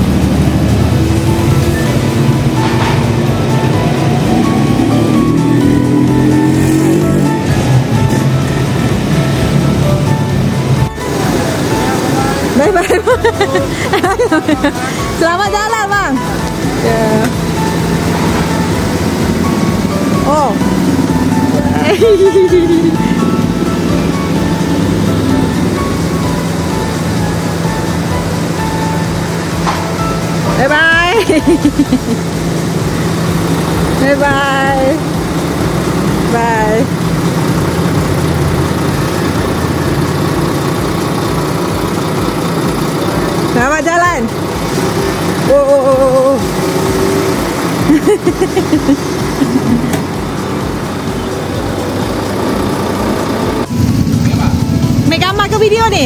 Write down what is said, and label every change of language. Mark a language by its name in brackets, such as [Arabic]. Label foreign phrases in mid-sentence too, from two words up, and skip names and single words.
[English] Bye-bye. [Malay] Selamat jalan, Bang. Ya. [English] Oh. Bye-bye. Bye-bye. Bye. [Malay] Selamat jalan. Oh. Ambil gambar ke video ni?